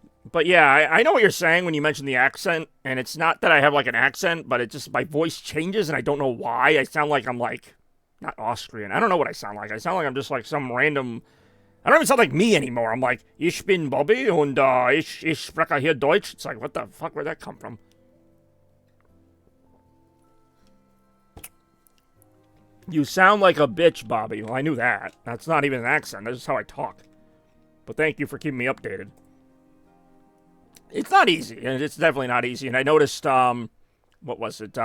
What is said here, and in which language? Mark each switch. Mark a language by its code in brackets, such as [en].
[en] But yeah, I know what you're saying when you mention the accent, and it's not that I have, like, an accent, but it just, my voice changes, and I don't know why. I sound like I'm, like, not Austrian. I don't know what I sound like. I sound like I'm just, like, some random... I don't even sound like me anymore. I'm like, [de] ich bin Bobby, und ich spreche hier Deutsch. [en] It's like, what the fuck, where'd that come from? You sound like a bitch, Bobby. Well, I knew that. That's not even an accent. That's just how I talk. But thank you for keeping me updated. It's not easy, and it's definitely not easy. And I noticed, what was it?